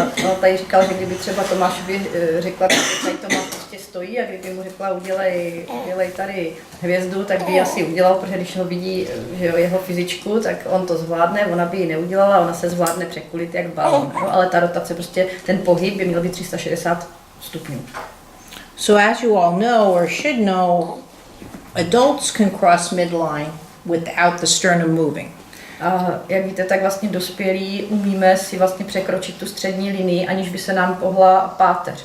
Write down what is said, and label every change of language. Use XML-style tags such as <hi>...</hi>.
<cs>On tady říkal, že kdyby třeba Tomášovi řekla, že tady Tomáš prostě stojí a kdyby mu řekla, udělej tady hvězdu, tak by ji asi udělal, protože když ho vidí, že jo, jeho fyzičku, tak on to zvládne, ona by ji neudělala, ona se zvládne překulit jak balon, jo? Ale ta rotace, prostě ten pohyb by měl být 360 stupňů.</cs> <en>So as you all know or should know, adults can cross midline without the sternum moving.</en> <cs>A jak víte, tak vlastně dospělí umíme si vlastně překročit tu střední linii, aniž by se nám pohla páteř.</cs>